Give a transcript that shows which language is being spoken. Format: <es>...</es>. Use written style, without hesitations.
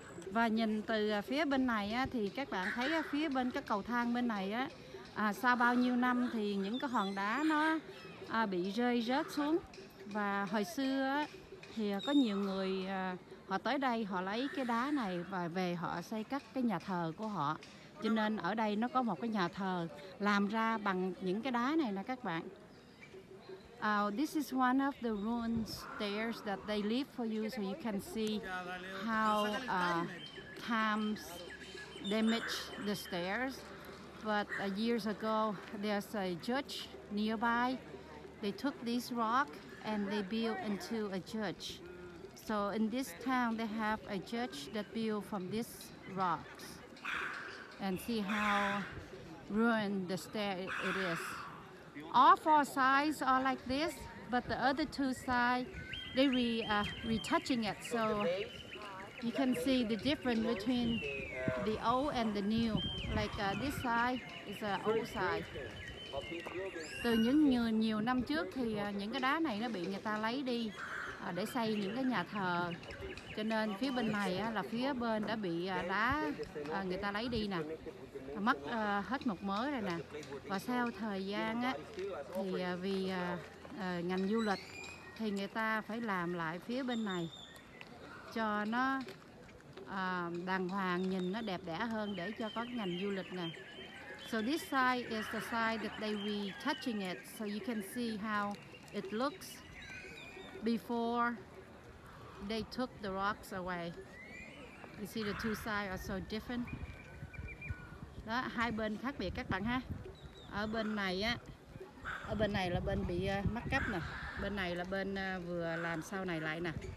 <vi>Và nhìn từ phía bên này á, thì các bạn thấy á, phía bên cái cầu thang bên này á, sau bao nhiêu năm thì những cái hòn đá nó bị rơi rớt xuống. Và hồi xưa á, thì có nhiều người họ tới đây họ lấy cái đá này và về họ xây cất cái nhà thờ của họ. Cho nên ở đây nó có một cái nhà thờ làm ra bằng những cái đá này nè các bạn.</vi> <en>This is one of the ruined stairs that they leave for you, so you can see how times damage the stairs. But years ago, there's a church nearby. They took this rock and they built into a church. So in this town, they have a church that built from these rocks. And see how ruined the stair it is. All 4 sides are like this, but the other 2 sides, they retouching it, so you can see the difference between the old and the new. Like this side is an old side.</en> <vi>Từ những nhiều năm trước thì những cái đá này nó bị người ta lấy đi để xây những cái nhà thờ. Cho nên phía bên này là phía bên đã bị đá người ta lấy đi nè, mất hết một mớ rồi nè. Và sau thời gian á, thì vì ngành du lịch thì người ta phải làm lại phía bên này cho nó đàng hoàng, nhìn nó đẹp đẽ hơn để cho có ngành du lịch nè.</vi> <en>So this side is the side that they retouching it, so you can see how it looks before they took the rocks away. You see the two sides are so different.</en> <vi>Đó, hai bên khác biệt các bạn ha. Ở bên này á, ở bên này là bên bị mắc cắp nè, bên này là bên vừa làm sau này lại nè.</vi>